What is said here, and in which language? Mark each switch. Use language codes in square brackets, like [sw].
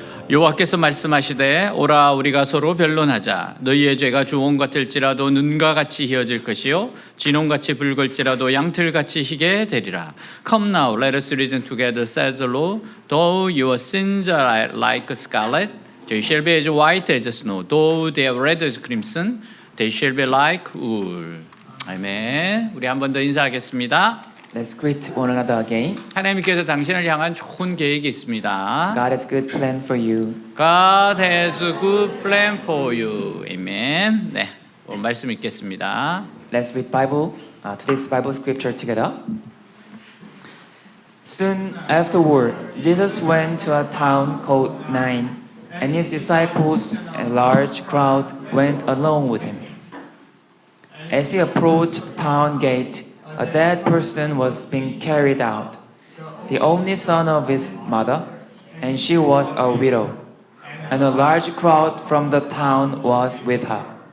[ko] 여호와께서 말씀하시되 오라 우리가 서로 변론하자. 너희의 죄가 주홍 같을지라도 눈과 같이 희어질 것이요 진홍같이 붉을지라도 양틀같이 희게 되리라. [en] Come now, let us reason together, says the Lord. Though your sins are like scarlet, they shall be as white as snow. Though they are red as crimson, they shall be like wool. [ko] 아멘. 우리 한 번 더 인사하겠습니다. [en] Let's greet one another again. [ko] 하나님께서 당신을 향한 좋은 계획이 있습니다. [en] God has good plan for you. God has a good plan for you. [ko] 아멘. 네, 오늘 말씀 읽겠습니다. [en] Let's read today's Bible scripture together. Soon afterward, Jesus went to a town called Nain, and his disciples and a large crowd went along with him. As he approached the town gate, a dead person was being carried out, the only son of his mother, and she was a widow, and a large crowd from the town was with her.